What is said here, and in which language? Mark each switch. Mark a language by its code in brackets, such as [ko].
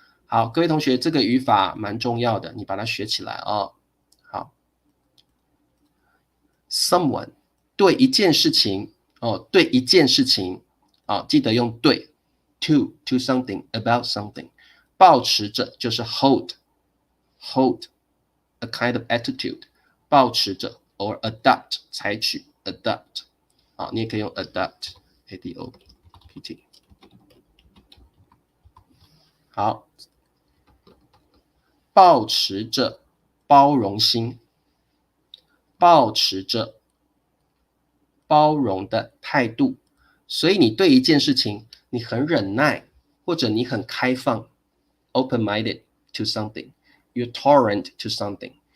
[zh] 好，各位同学，这个语法蛮重要的，你把它学起来哦。好 ，someone 对一件事情。对一件事情记得用对 [en] to something about something， [zh] 保持着就是 [en] hold a kind of attitude， [zh] 保持着 or adopt 采取 adopt， 你也可以用 adopt adopt。好，保持着包容心，保持着包容的态度。所以你对一件事情你很忍耐，或者你很开放 [en] open-minded to something， you're tolerant to something。